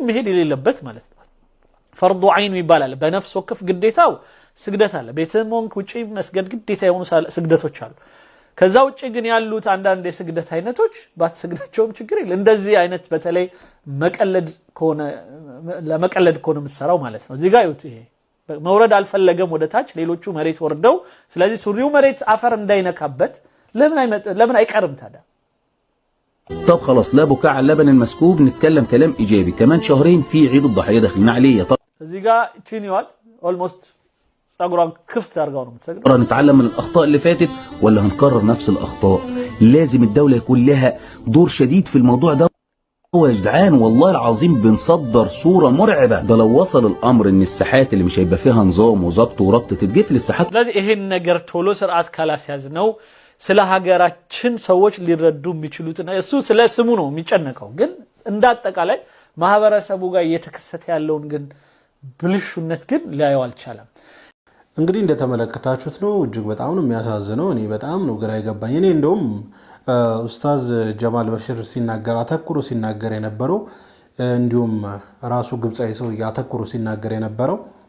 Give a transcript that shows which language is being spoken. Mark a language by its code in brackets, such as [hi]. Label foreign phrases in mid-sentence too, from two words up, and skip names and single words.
[am] መሄድ የሌለበት ማለት ነው ፈርዱ አይን ይባላል በነፍስ ወከፍ ግዴታው ስግደት አለ ቤትም ሆንክ ውጪ መስገድ ግዴታ የሆኑ ስግደቶች አሉ ከዛ ውጪ ግን ያሉት አንዳንድ የስግደት አይነቶች ባትሰግዳቸውም ችግር የለም እንደዚህ አይነት በተለይ መቀለድ ከሆነ ለመቀለድ ከሆነ የምትሰራው ማለት ነው እዚህ ጋር ይውት መውረድ አልፈለገም ወደ ታች ሌሎቹ መሬት ወርደው ስለዚህ ሱሪው መሬት አፈር እንዳይነካበት ለምን አይቀርም ታዲያ [ar] طب خلاص لا بكاء على اللبن المسكوب نتكلم كلام ايجابي كمان شهرين في عيد الضحيه داخلين عليه [am] እዚህ ጋር ቺኒዋል ኦልሞስት ጸጉሯን ክፍት አድርጋው ነው የምትሰግደው [ar] نتعلم من الاخطاء اللي فاتت ولا هنكرر نفس الاخطاء لازم الدوله يكون لها دور شديد في الموضوع ده يا جدعان والله العظيم بنصدر صوره مرعبه ده لو وصل الامر ان الساحات اللي مش هيبقى فيها نظام وضبط وربط تتقفل الساحات [am] ስለዚህ ይሄን ነገር ቶሎ ስርዓት ካላስያዝ ነው ስለ ሀገራችን ሰዎች ሊረዱ የሚችሉትና እሱ ስለ ስሙ ነው የሚጨነቀው ግን እንዳጠቃላይ ማህበረሰቡ ጋር እየተከሰተ ያለውን ግን ብልሹነት ግን ሊያየው አልቻለም እንግዲህ እንደተመለከታችሁት ነው እጅግ በጣም ነው የሚያሳዝነው እኔ በጣም ነው ግራ ይገባኝ እኔ እንደውም ኡስታዝ ጀማል በሽር ሲናገር አተኩሮ ሲናገር የነበረው እንዲሁም ራሱ ግብጻዊ ሰው ያተኩሮ ሲናገር የነበረው